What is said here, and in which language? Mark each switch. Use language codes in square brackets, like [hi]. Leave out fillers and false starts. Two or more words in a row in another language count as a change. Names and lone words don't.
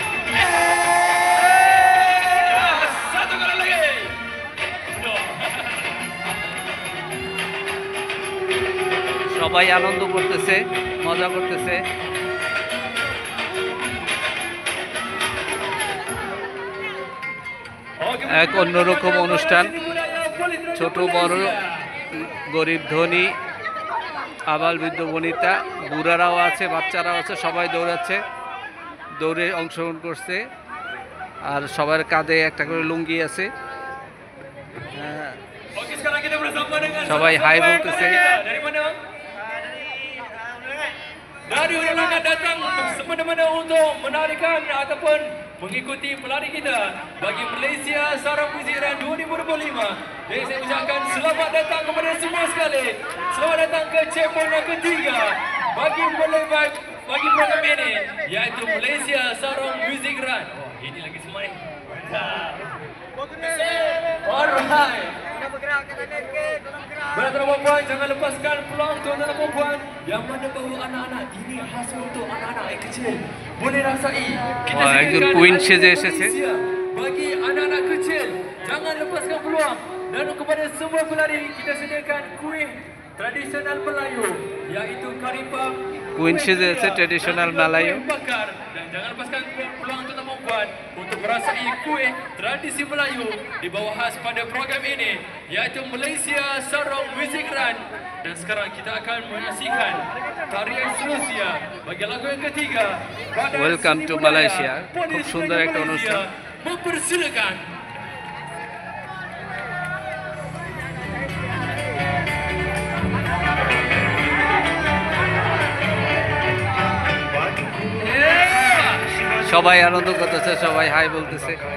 [ms] Satu kali lagi. [bn] সবাই আনন্দ করতেছে, মজা করতেছে। এক অন্যরকম অনুষ্ঠান, ছোট বড়, গরিব ধনী, আবাল বৃদ্ধ বনিতা, বুড়ারাও আছে, বাচ্চারাও আছে, সবাই দৌড়াচ্ছে, দৌড়ে অংশগ্রহণ করছে। আর সবার কাঁধে একটা করে লুঙ্গি আছে, সবাই হাই বলতেছে। [ms] Dari undangan datang semena-mena untuk menarikan ataupun mengikuti pelari kita bagi Malaysia Sarang Muzik Run 2025. Jadi saya ucapkan selamat datang kepada semua sekali. Selamat datang ke checkpoint yang ketiga bagi program ini, iaitu Malaysia Sarang Muzik Run. Oh, ini lagi semua ni. Alright. Tuan-tuan dan puan, jangan lepaskan peluang tuan-tuan dan puan. Yang mana bawa anak-anak, ini khas untuk anak-anak yang kecil. Boleh rasai. Kita [bn] একজন কুইন সেজে এসেছে। [ms] bagi anak-anak kecil, jangan lepaskan peluang. Dan kepada semua pelari, kita sediakan kuih tradisional Melayu, iaitu karipap. [bn] কুইন সেজে আছে ট্রেডিশনাল মালায়ু। [ms] Dan jangan lepaskan peluang tuan-tuan dan puan untuk merasai kuih tradisi Melayu di bawah khas pada program ini, iaitu Malaysia Sarong Muzik Run. Dan sekarang kita akan menyaksikan tarian seterusnya bagi lagu yang ketiga. [en] Welcome to Malaysia. [bn] খুব সুন্দর একটা অনুষ্ঠান। [ms] Mempersilakan. [bn] সবাই আনন্দ করতেছে, সবাই হাই বলতেছে।